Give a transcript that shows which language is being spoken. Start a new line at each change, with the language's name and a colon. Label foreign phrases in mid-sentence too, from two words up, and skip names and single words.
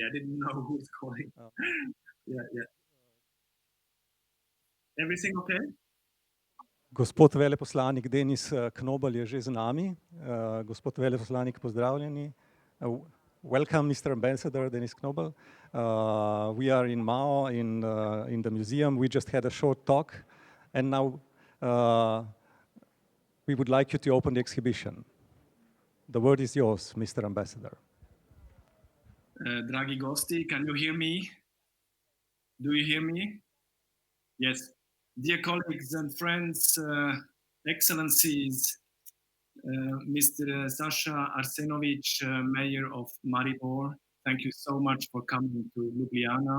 English: I didn't know who's calling. Yeah. Everything okay?
Slovenian: Gospod veleposlanik Denis Knobel je že z nami. Gospod veleposlanik, pozdravljeni.
English: Welcome, Mr. Ambassador Denis Knobel. We are in Mao in the museum. We just had a short talk and now we would like you to open the exhibition. The word is yours, Mr. Ambassador.
Slovenian: Dragi gosti,
English: can you hear me? Do you hear me? Yes. Dear colleagues and friends, excellencies, Mr. Saša Arsenovič, Mayor of Maribor, thank you so much for coming to Ljubljana.